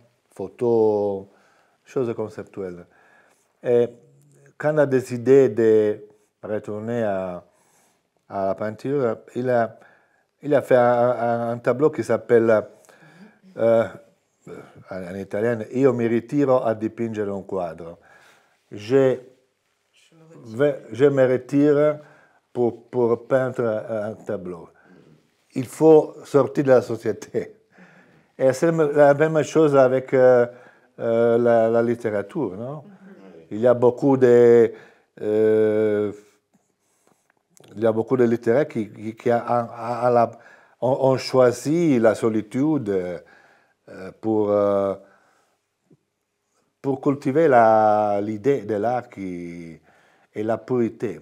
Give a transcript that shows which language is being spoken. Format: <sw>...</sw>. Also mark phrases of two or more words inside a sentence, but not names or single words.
<fr>Photos, choses conceptuelles. Et quand il a décidé de retourner à la peinture, il a fait un tableau qui s'appelle, en italien,</fr> <it>Io mi ritiro a dipingere un quadro.</it> <fr>Je me retire pour peindre un tableau. Il faut sortir de la société. Et c'est la même chose avec la littérature, non? Il y a beaucoup de littéraires qui ont choisi la solitude pour cultiver l'idée de l'art et la pureté.</fr>